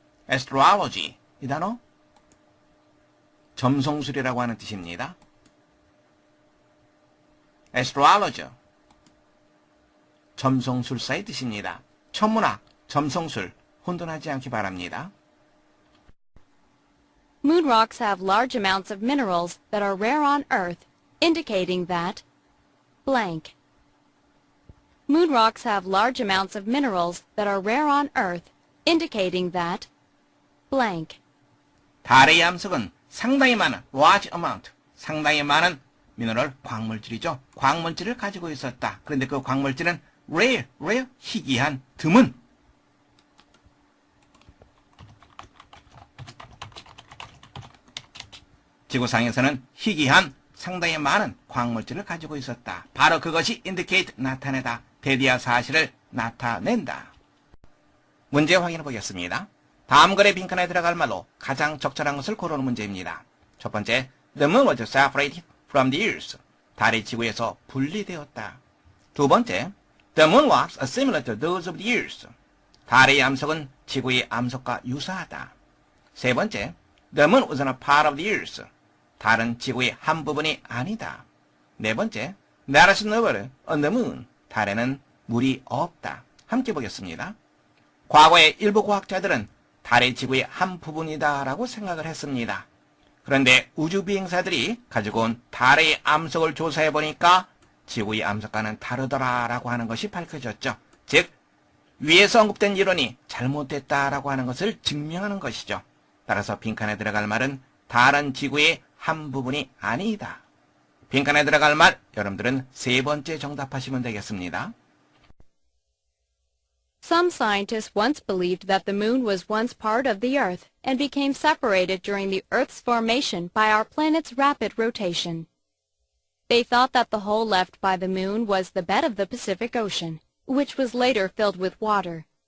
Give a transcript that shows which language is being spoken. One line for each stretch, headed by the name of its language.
Korean: astrology, 이 단어 점성술이라고 하는 뜻입니다. astrologer, 점성술사의 뜻입니다. 천문학, 점성술, 혼돈하지 않기 바랍니다.
English: Moon rocks have large amounts of minerals that are rare on Earth, indicating that blank. Moon rocks have large amounts of minerals that are rare on Earth, indicating that blank.
Korean: 달의 암석은 상당히 많은 large amount, 상당히 많은 미네랄, 광물질이죠. 광물질을 가지고 있었다. 그런데 그 광물질은 rare, 희귀한, 드문. 지구상에서는 희귀한, 상당히 많은 광물질을 가지고 있었다. 바로 그것이 indicate, 나타내다, 대디아 사실을 나타낸다. 문제 확인해 보겠습니다. 다음 글의 빈칸에 들어갈 말로 가장 적절한 것을 고르는 문제입니다.
English: 첫 번째, the moon was separated from the earth.
Korean: 달이 지구에서 분리되었다.
English: 두 번째, the moon rocks are similar to those of the earth.
Korean: 달의 암석은 지구의 암석과 유사하다.
English: 세 번째, the moon was not a part of the earth.
Korean: 달은 지구의 한 부분이 아니다.
English: 네 번째, there is no water on the moon.
Korean: 달에는 물이 없다. 함께 보겠습니다. 과거의 일부 과학자들은 달이 지구의 한 부분이다라고 생각을 했습니다. 그런데 우주비행사들이 가지고 온 달의 암석을 조사해보니까 지구의 암석과는 다르더라라고 하는 것이 밝혀졌죠. 즉, 위에서 언급된 이론이 잘못됐다라고 하는 것을 증명하는 것이죠. 따라서 빈칸에 들어갈 말은 달은 지구의 한 부분이 아니다. 빈칸에 들어갈 말, 여러분들은 세 번째 정답하시면 되겠습니다.
English: Some scientists once believed that the moon was once part of the Earth and became separated during the Earth's formation by our planet's rapid rotation. They thought that the hole left by the moon was the bed of the Pacific Ocean, which was later filled with water.